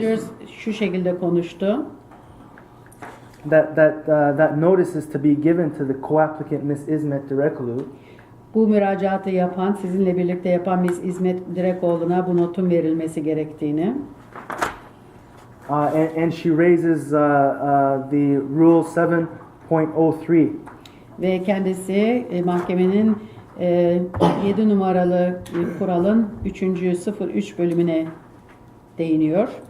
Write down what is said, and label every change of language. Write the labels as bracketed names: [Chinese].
[Turkish] Peters şu şekilde konuştu. [English] that notice is to be given to the co-applicant Miss İsmet Direkoglu. [Turkish] Bu müracaatı yapan, sizinle birlikte yapan Miss İsmet Direkoğlu'na bu notun verilmesi gerektiğini. [English] And she raises the Rule 7.03. [Turkish] Ve kendisi mahkemenin 7 numaralı kuralın 03 bölümüne değiniyor.